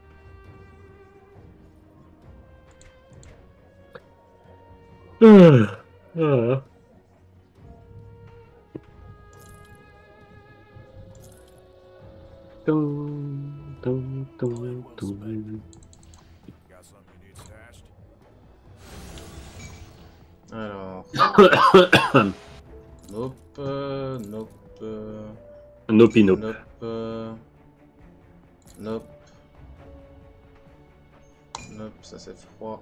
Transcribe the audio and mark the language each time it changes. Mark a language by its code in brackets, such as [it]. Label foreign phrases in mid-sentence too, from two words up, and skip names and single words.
[fr] Ah. Alors. [en] Nope. Nope. Nopi, nope. Nope. Nope. Nope, [fr] ça c'est froid.